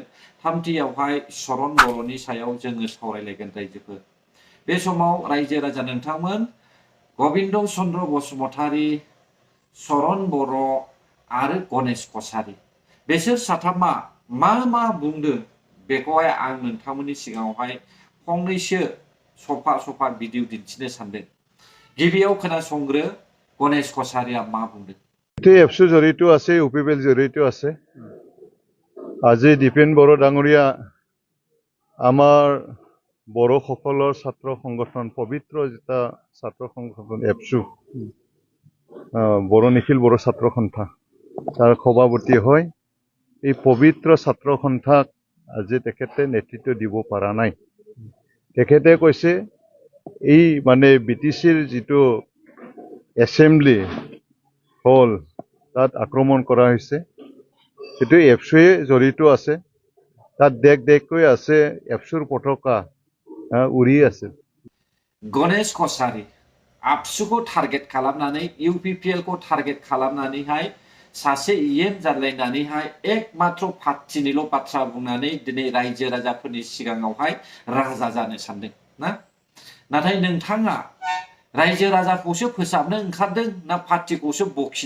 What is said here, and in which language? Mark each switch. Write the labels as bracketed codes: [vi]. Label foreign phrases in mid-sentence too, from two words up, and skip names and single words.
[brx] थामथियावहाय चरण बर'नि सायाव जोङो सावरायलायगोन रायजोफोर बे समाव रायजो राजा नोंथांमोन गबिन्द चन्द्र बसुमतारी चरण बर' आरो गणेश कछारी बेसोर साथामा मा बुंदों बेखौहाय आं नोंथांमोननि सिगाङावहाय फंनैसो सफा भिडिअ दिन्थिनो सानदों गिबियाव खोनासंग्रो गणेश कछारीया मा बुंदों [as] एबसु जড়িত আছে ইউপিপিএল জড়িত আছে আজি দীপেন বড়ো ডাঙৰীয়া আমাৰ বড়োসকলৰ ছাত্ৰ সংগঠন পবিত্ৰ যেটা ছাত্ৰ সংগঠন এবসু বড়ো নিখিল বড়ো ছাত্ৰ সন্থা তাৰ সভাপতি হয় এই পবিত্ৰ ছাত্ৰ সন্থাক আজি তেখেতে নেতৃত্ব দিব পৰা নাই তেখেতে কৈছে এই মানে বিটিচিৰ যিটো [en] assembly hall [as] তাত আক্ৰমণ কৰা হৈছে সেইটো এবসুৱে জড়িত আছে তাত দেখ আছে এবসুৰ পতাকা উৰি আছে [brx] गणेश कछारी आबसुखौ टारगेट खालामनानै इउपिपिएल खौ टारगेट खालामनानैहाय सासे इएम जालायनानैहाय एकमात्र पार्टिनिल' बाथ्रा बुंनानै दिनै रायजो राजाफोरनि सिगाङावहाय राजा जानो सानदों ना नाथाय नोंथाङा रायजो राजाखौसो फोसाबनो ओंखारदों ना पार्टिखौसो बखिनो